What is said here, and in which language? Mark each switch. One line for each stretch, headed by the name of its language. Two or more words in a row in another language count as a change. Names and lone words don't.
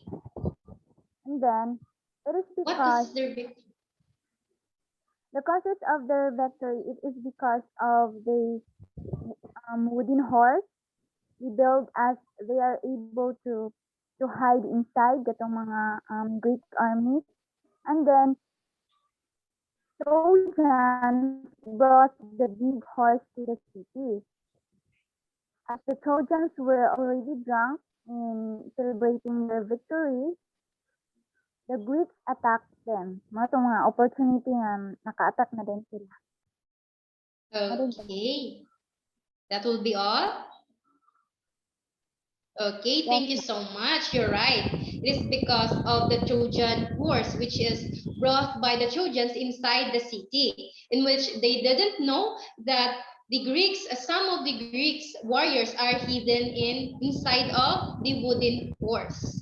English: And then it is What because causes their victory? the causes of their victory, it is because of the wooden horse we build as they are able to hide inside
Hiligaynon: gatong mga
English: Greek armies. And then Trojans brought the big horse to the city. As the Trojans were already drunk in celebrating their victory, the Greeks attacked them.
Hiligaynon: Mga opportunity nga naka-attack na din sila.
English: Okay. That will be all? Okay, thank you so much. You're right. It is because of the Trojan horse, which is brought by the Trojans inside the city, in which they didn't know that the Greeks, some of the Greeks warriors are hidden inside of the wooden horse.